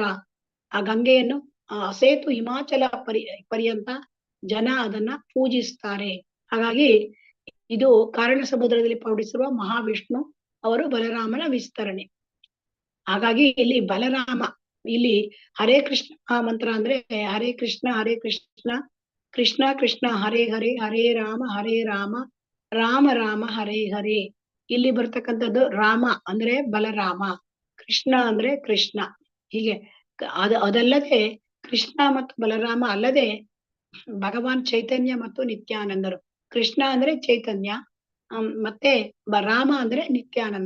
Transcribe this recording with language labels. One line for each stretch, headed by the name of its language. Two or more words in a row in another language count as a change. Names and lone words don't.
Kannada: ಆ ಗಂಗೆಯನ್ನು ಸೇತು ಹಿಮಾಚಲ ಪರ್ಯಂತ ಜನ ಅದನ್ನ ಪೂಜಿಸ್ತಾರೆ. ಹಾಗಾಗಿ ಇದು ಕಾರಣ ಸಮುದ್ರದಲ್ಲಿ ಪೌಡಿಸಿರುವ ಮಹಾವಿಷ್ಣು ಅವರು ಬಲರಾಮನ ವಿಸ್ತರಣೆ. ಹಾಗಾಗಿ ಇಲ್ಲಿ ಬಲರಾಮ, ಇಲ್ಲಿ
Sanskrit: ಹರೇ ಕೃಷ್ಣ ಮಂತ್ರ ಅಂದ್ರೆ ಹರೇ ಕೃಷ್ಣ ಕೃಷ್ಣ ಕೃಷ್ಣ ಹರೇ ಹರೇ, ಹರೇ ರಾಮ ರಾಮ ರಾಮ ಹರೇ ಹರೇ.
Kannada: ಇಲ್ಲಿ ಬರ್ತಕ್ಕಂಥದ್ದು ರಾಮ ಅಂದ್ರೆ ಬಲರಾಮ, ಕೃಷ್ಣ ಅಂದ್ರೆ ಕೃಷ್ಣ. ಹೀಗೆ ಅದಲ್ಲದೆ ಕೃಷ್ಣ ಮತ್ತು ಬಲರಾಮ ಅಲ್ಲದೆ ಭಗವಾನ್ ಚೈತನ್ಯ ಮತ್ತು ನಿತ್ಯಾನಂದರು. ಕೃಷ್ಣ ಅಂದ್ರೆ ಚೈತನ್ಯ, ಮತ್ತೆ ರಾಮ ಅಂದ್ರೆ ನಿತ್ಯಾನಂದ.